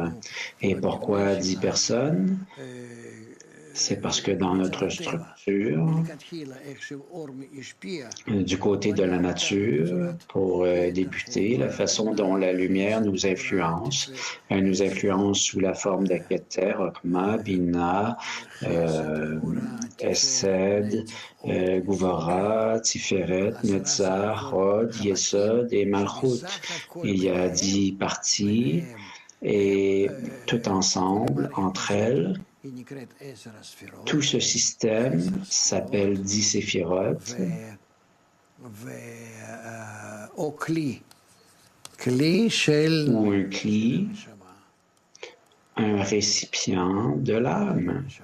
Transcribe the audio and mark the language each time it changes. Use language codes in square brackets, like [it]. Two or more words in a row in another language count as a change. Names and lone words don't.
[fr] Et pourquoi 10 personnes? C'est parce que dans notre structure, du côté de la nature, pour débuter, la façon dont la lumière nous influence sous la forme d'Aketer, Okma, Bina, Esed, Gouvara, Tiferet, Netzach, Hod, Yesod et Malchut. Il y a 10 parties et tout ensemble, entre elles, tout ce système s'appelle 10 séphirotes ou un cli, un récipient de l'âme.